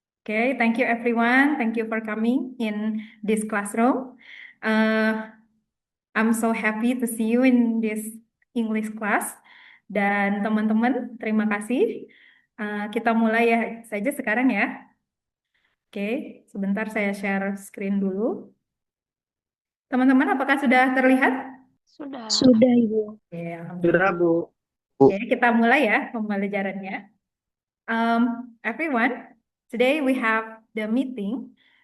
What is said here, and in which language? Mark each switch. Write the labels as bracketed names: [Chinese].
[English] Okay, thank you everyone. Thank you for coming in this classroom. I'm so happy to see you in this English class. [Indonesian] Dan teman-teman, terima kasih. Kita mulai ya saja sekarang ya. Oke, sebentar saya share screen dulu. Teman-teman, apakah sudah terlihat? Sudah, Ibu. Oke, Sudah, Bu. Oke, kita mulai ya pembelajarannya. [English] Everyone, today we have the meeting.